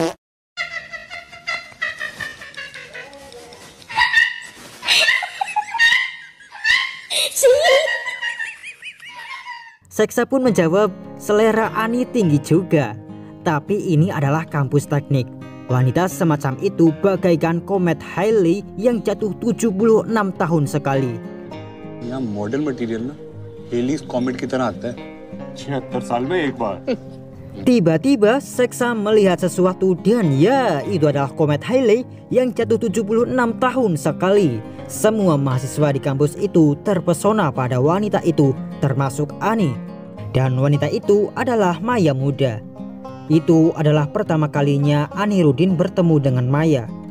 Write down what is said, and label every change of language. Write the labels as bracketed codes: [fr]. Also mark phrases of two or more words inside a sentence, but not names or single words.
[id] Seksa pun menjawab, selera Ani tinggi juga. Tapi ini adalah kampus teknik. Wanita semacam itu bagaikan komet Halley yang jatuh 76 tahun sekali. [hi] यहाँ [en] model material [hi] ना हेली कॉमेट की तरह आता है 76 साल में एक बार. [id] Tiba-tiba Seksa melihat sesuatu dan ya, itu adalah komet Halley yang jatuh 76 tahun sekali. Semua mahasiswa di kampus itu terpesona pada wanita itu, termasuk Ani. Dan wanita itu adalah Maya muda. Itu adalah pertama kalinya Anirudin bertemu dengan Maya.